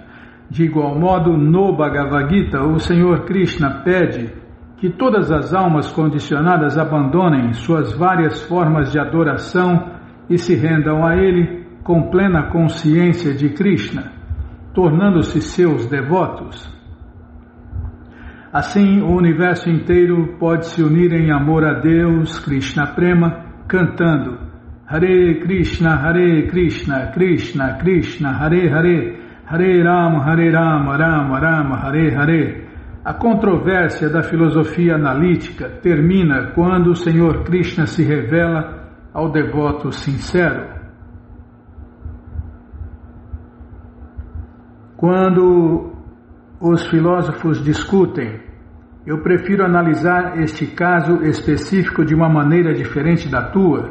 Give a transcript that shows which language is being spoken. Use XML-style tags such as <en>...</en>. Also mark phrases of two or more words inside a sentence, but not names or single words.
<pt>De igual modo, no Bhagavad Gita, o Senhor Krishna pede que todas as almas condicionadas abandonem suas várias formas de adoração e se rendam a Ele com plena consciência de Krishna, tornando-se seus devotos. Assim, o universo inteiro pode se unir em amor a Deus, Krishna Prema, cantando Hare Krishna, Krishna Krishna, Hare Hare, Hare Rama, Rama Rama, Hare Hare. A controvérsia da filosofia analítica termina quando o Senhor Krishna se revela ao devoto sincero. Quando os filósofos discutem, eu prefiro analisar este caso específico de uma maneira diferente da tua.</pt>